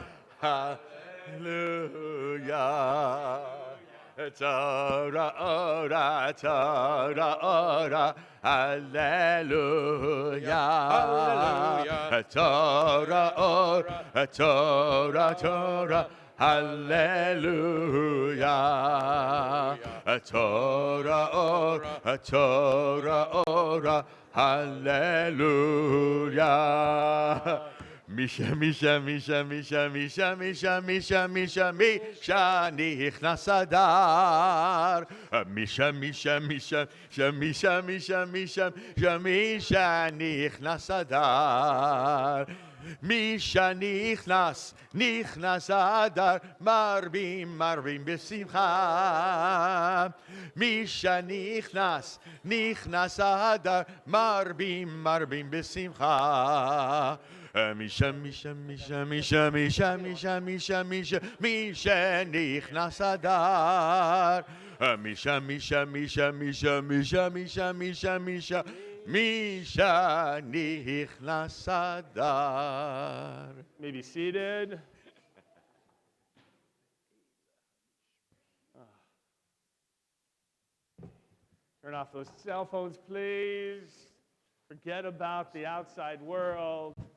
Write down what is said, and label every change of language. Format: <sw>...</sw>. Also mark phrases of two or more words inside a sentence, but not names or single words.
<he>הללויה תורה אורה תורה אורה הללויה Hallelujah. תורה אורה תורה תורה הללויה תורה אורה תורה אורה הללויה מש, מש, מש, מש, מש, מש, מש, מש, מש, נכנס אדר. מש, מש, מש, מש, מש, מש, מש, נכנס אדר. מש נכנס, נכנס אדר, מרבים, מרבים בשמחה. מש נכנס, נכנס אדר, מרבים, מרבים בשמחה. מש, מש, מש, מש, מש, מש, מש, מש, מש, נכנס אדר. מש, מש, מש, מש, מש, מש, מש, מש, מש, נכנס אדר.</he> <en>May be seated. Turn off those cell phones, please. Forget about the outside world.</en>